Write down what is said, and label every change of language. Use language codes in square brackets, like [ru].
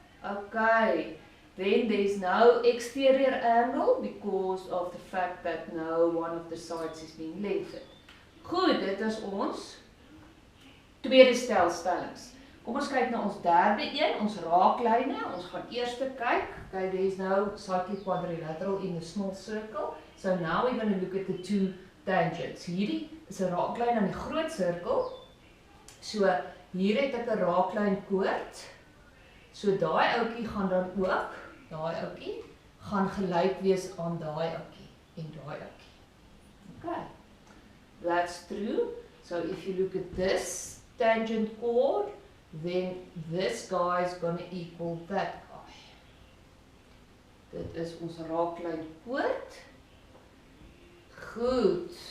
[en] Okay, then there's no exterior angle because of the fact that no one of the sides is being lengthened. [af] Goed, dit is ons tweede stel stellings. Kom ons kyk na ons derde een, ons raaklyne. Ons gaan eers kyk. [en] Okay, there is no cyclic quadrilateral in the small circle. So now we're going to look at the 2 tangents. [af] Hierdie is 'n raaklyn aan die groot sirkel. So hier het ek 'n raaklyn koord. So daai ouetjie gaan dan ook, daai ouetjie gaan gelyk wees aan daai ouetjie en daai ouetjie. [en] Okay. That's true. So if you look at this tangent chord, then this guy is going to equal that guy. [af] Dit is ons raaklyn koord. Good.